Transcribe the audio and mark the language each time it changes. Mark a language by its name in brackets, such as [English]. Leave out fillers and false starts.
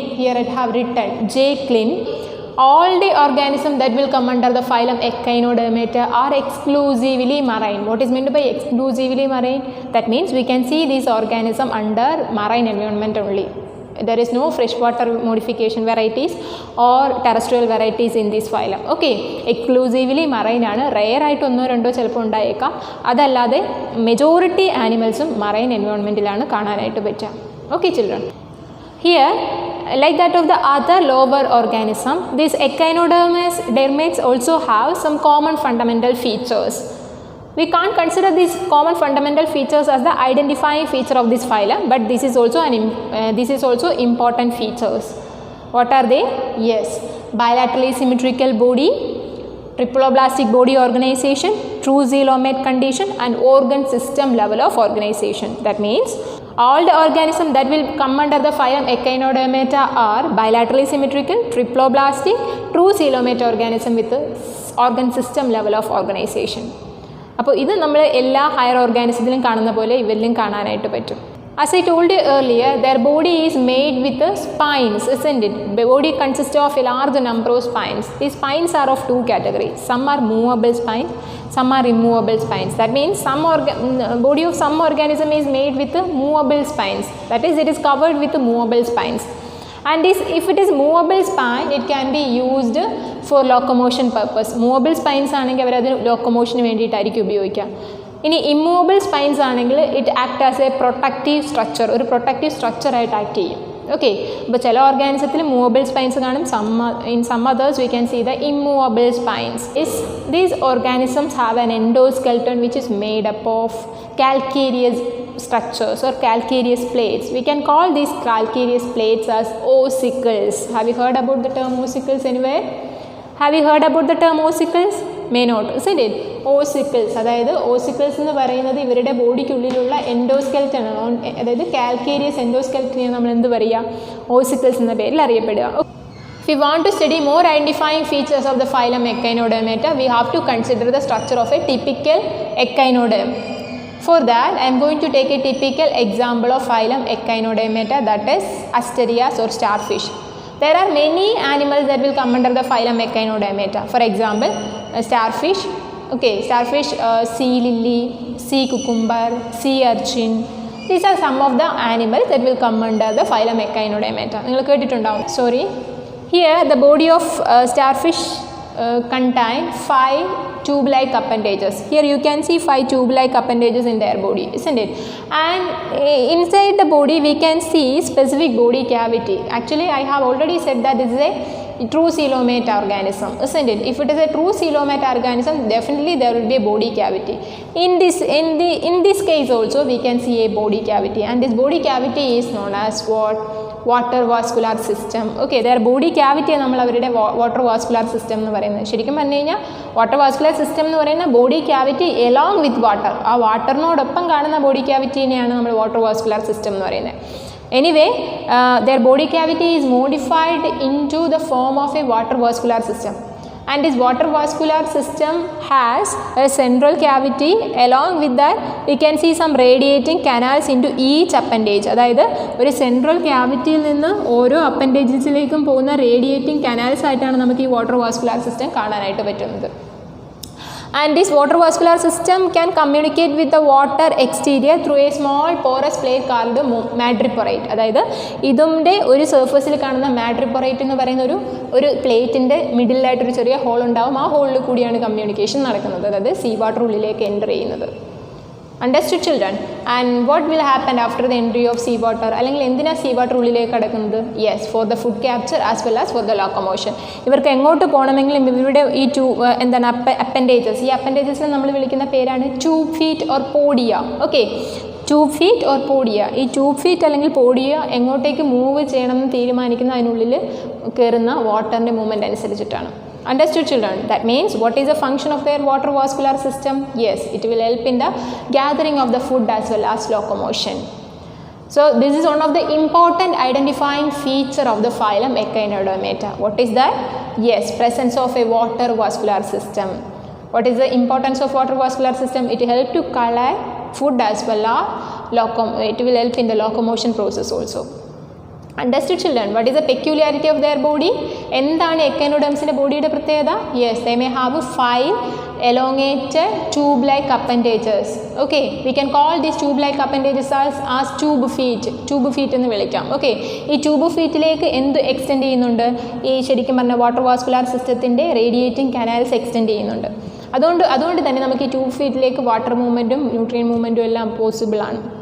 [English] Here I have written J. Klin. All the organisms that will come under the phylum echinodermata are exclusively marine. What is meant by exclusively marine? That means we can see these organisms under marine environment only. There is no freshwater modification varieties or terrestrial varieties in this phylum. Okay, exclusively marine [Malayalam] ആണ്. Rare ആയിട്ട് ഒന്നോ രണ്ടോ ചിലപ്പോൾ ഉണ്ടായേക്കാം. അതല്ലാതെ majority ആനിമൽസും marine എൻവയോൺമെൻറ്റിലാണ് കാണാനായിട്ട് പറ്റുക. [English] Okay children, here like that of the other lower organism, these echinodermates also have some common fundamental features. We can't consider these common fundamental features as the identifying feature of this phylum, but this is also important features. What are they? Yes, bilaterally symmetrical body, triploblastic body organization, true coelomate condition, and organ system level of organization. That means All the organisms that will come under the phylum Echinodermata are bilaterally symmetrical, triploblastic, true coelomate organism with organ system level of organization. അപ്പോൾ ഇത് നമ്മൾ എല്ലാ higher ഓർഗാനിസത്തിലും കാണുന്ന പോലെ ഇവരിലും കാണാനായിട്ട് പറ്റും. As I told you earlier, their body is made with spines, isn't it? The body consists of a large number of spines. These spines are of two categories. Some are movable spines, some are immovable spines. That means body of some organism is made with movable spines. That is, it is covered with movable spines. And if it is movable spine, it can be used for locomotion purpose. [Malayalam] Movable spines ആണെങ്കിൽ അവർ അത് ലോക്കോമോഷന് വേണ്ടിയിട്ടായിരിക്കും ഉപയോഗിക്കുക. ഇനി immovable spines ആണെങ്കിൽ [English] it act as a protective structure, [Malayalam] ഒരു protective സ്ട്രക്ചറായിട്ട് act ചെയ്യും. Okay, അപ്പോൾ ചില ഓർഗാനിസത്തിൽ movable spines കാണും, [English] In some others we can see the immovable spines. These organisms have an endoskeleton which is made up of calcareous structures or calcareous plates. We can call these calcareous plates as ossicles. Have you heard about the term ossicles anywhere? Have you heard about the term ossicles? May not, isn't it? [Malayalam] Ossicles, അതായത് ossicles എന്ന് പറയുന്നത് ഇവരുടെ ബോഡിക്കുള്ളിലുള്ള എൻഡോസ്കെൽറ്റൺ ആണ്. അതായത് calcareous എൻഡോസ്കെൽറ്റനെ നമ്മൾ എന്ത് പറയുക? Ossicles എന്ന പേരിൽ അറിയപ്പെടുക. [English] If we want to study more identifying features of the phylum Echinodermata, we have to consider the structure of a typical echinoderm. For that, I am going to take a typical example of phylum Echinodermata, that is asterias or starfish. There are many animals that will come under the phylum Echinodermata. For example, starfish, okay, starfish, sea lily, sea cucumber, sea urchin. These are some of the animals that will come under the phylum Echinodermata. [Malayalam] നിങ്ങൾ കേട്ടിട്ടുണ്ടാവും. [English] Sorry. Here the body of starfish contain 5 tube-like appendages. Here you can see 5 tube-like appendages in their body, isn't it? And inside the body we can see specific body cavity. Actually, I have already said that this is a true coelomate organism, isn't it? If it is a true coelomate organism, definitely there will be a body cavity. In this case also we can see a body cavity, and this body cavity is known as what? Water vascular system. Okay, their body cavity [Malayalam] നമ്മൾ അവരുടെ water vascular system എന്ന് പറയുന്നത്. ശരിക്കും പറഞ്ഞു കഴിഞ്ഞാൽ water vascular system എന്ന് പറയുന്ന body cavity along with water, ആ വാട്ടറിനോടൊപ്പം കാണുന്ന ബോഡി ക്യാവിറ്റീനെയാണ് നമ്മൾ വാട്ടർ വാസ്കുലർ സിസ്റ്റം എന്ന് പറയുന്നത്. [English] Anyway, their body cavity is modified into the form of a water vascular system, and this water vascular system has a central cavity. Along with that, we can see some radiating canals into each appendage. [Malayalam] അതായത് ഒരു central ക്യാവിറ്റിയിൽ നിന്ന് ഓരോ അപ്പൻഡേജസിലേക്കും പോകുന്ന radiating canals ആയിട്ടാണ് നമുക്ക് ഈ water vascular system കാണാനായിട്ട് പറ്റുന്നത്. [English] And this water vascular system can communicate with the water exterior through a small porous plate called madreporate. [Malayalam] അതായത് ഇതിൻ്റെ ഒരു സർഫസിൽ കാണുന്ന മാഡ്രിപ്പൊറേറ്റ് എന്ന് പറയുന്ന ഒരു പ്ലേറ്റിൻ്റെ മിഡിലായിട്ടൊരു ചെറിയ ഹോൾ ഉണ്ടാവും. ആ ഹോളിൽ കൂടിയാണ് കമ്മ്യൂണിക്കേഷൻ നടക്കുന്നത്, അതായത് സീ വാട്ടർ ഉള്ളിലേക്ക് എൻ്റർ ചെയ്യുന്നത്. [English] Understood, children? And what will happen after the entry of sea water? [Malayalam] അല്ലെങ്കിൽ എന്തിനാണ് സീ വാട്ടർ ഉള്ളിലേക്ക് കിടക്കുന്നത്? [English] Yes, for the food capture as well as for the locomotion. [Malayalam] ഇവർക്ക് എങ്ങോട്ട് പോകണമെങ്കിലും ഇവരുടെ ഈ എന്താണ് അപ്പൻഡേജസ്, ഈ അപ്പൻഡേജസിനെ നമ്മൾ വിളിക്കുന്ന പേരാണ് tube feet or podia. Okay, tube feet or podia. ഈ ട്യൂബ് ഫീറ്റ് അല്ലെങ്കിൽ പോഡിയ എങ്ങോട്ടേക്ക് മൂവ് ചെയ്യണമെന്ന് തീരുമാനിക്കുന്ന അതിനുള്ളിൽ കയറുന്ന വാട്ടറിൻ്റെ മൂവ്മെൻറ്റ് അനുസരിച്ചിട്ടാണ്. [English] Understood, children? That means what is the function of their water vascular system? Yes, it will help in the gathering of the food as well as locomotion. So this is one of the important identifying feature of the phylum Echinodermata. What is that? Yes, presence of a water vascular system. What is the importance of water vascular system? It will help to collect food as well as it will help in the locomotion process also. Understood, children? What is the peculiarity of their body? [Malayalam] എന്താണ് എക്കൈനോഡെർമ്സിൻ്റെ ബോഡിയുടെ പ്രത്യേകത? [English] Yes, they may have 5 elongated tube-like appendages. Okay, we can call these tube-like appendages as tube feet. Tube feet [Malayalam] എന്ന് വിളിക്കാം. Okay, ഈ tube ഫീറ്റിലേക്ക് എന്ത് extend ചെയ്യുന്നുണ്ട്? ഈ ശരിക്കും പറഞ്ഞ വാട്ടർ വാസ്കുലർ സിസ്റ്റത്തിൻ്റെ റേഡിയേറ്റിംഗ് കനാൽസ് എക്സ്റ്റെൻഡ് ചെയ്യുന്നുണ്ട്. അതുകൊണ്ട് തന്നെ നമുക്ക് ഈ ട്യൂബ് ഫീറ്റിലേക്ക് വാട്ടർ മൂവ്മെൻറ്റും ന്യൂട്രിയൻ മൂവ്മെൻറ്റും എല്ലാം പോസിബിൾ ആണ്.